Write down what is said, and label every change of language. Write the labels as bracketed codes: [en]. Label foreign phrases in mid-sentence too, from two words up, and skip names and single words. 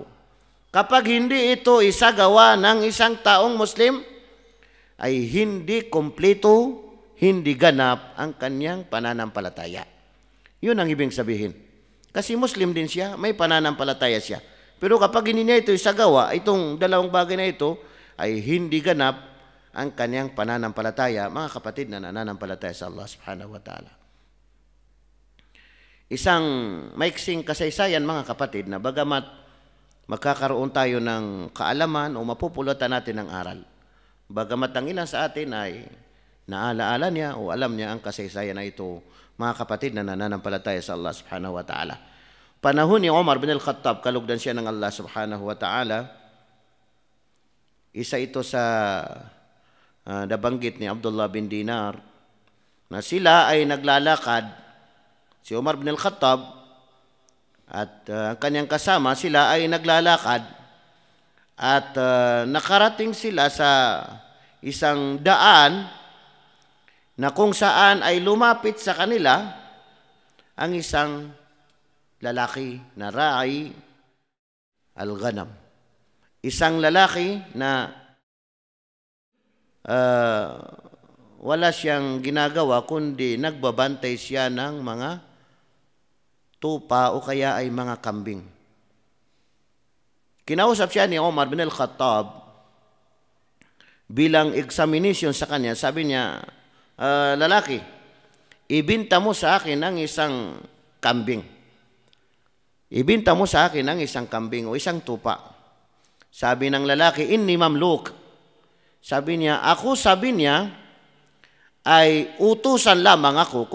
[tl] Kapag hindi ito isagawa ng isang taong Muslim, ay hindi kompleto, hindi ganap ang kanyang pananampalataya. Yun ang ibig sabihin. Kasi Muslim din siya, may pananampalataya siya. Pero kapag hindi niya ito isagawa, itong dalawang bagay na ito, ay hindi ganap ang kanyang pananampalataya, mga kapatid na nananampalataya sa Allah [ar] سبحانه وتعالى. [tl] Isang maiksing kasaysayan, mga kapatid, na bagamat magkakaroon tayo ng kaalaman o mapupulutan natin ng aral, bagamat ang ilan sa atin ay naalaala niya o alam niya ang kasaysayan na ito, mga kapatid na nananampalataya sa Allah [ar] سبحانه وتعالى. [tl] Panahon ni Umar bin al-Khattab, kalugdan siya ng Allah [ar] سبحانه وتعالى, [tl] isa ito sa nabanggit ni Abdullah bin Dinar, na sila ay naglalakad, si Umar bin al-Khattab at ang kanyang kasama, sila ay naglalakad at nakarating sila sa isang daan na kung saan ay lumapit sa kanila ang isang lalaki na [ar] راعي الغنم. [tl] Isang lalaki na wala siyang ginagawa kundi nagbabantay siya ng mga tupa o kaya ay mga kambing. Kinausap siya ni Omar bin al-Khattab bilang examination sa kanya. Sabi niya, lalaki, ibinta mo sa akin ang isang kambing. Ibinta mo sa akin ang isang kambing o isang tupa. Sabi ng lalaki, [ar] إني مملوك. [tl] Sabi niya, ay utusan lamang ako.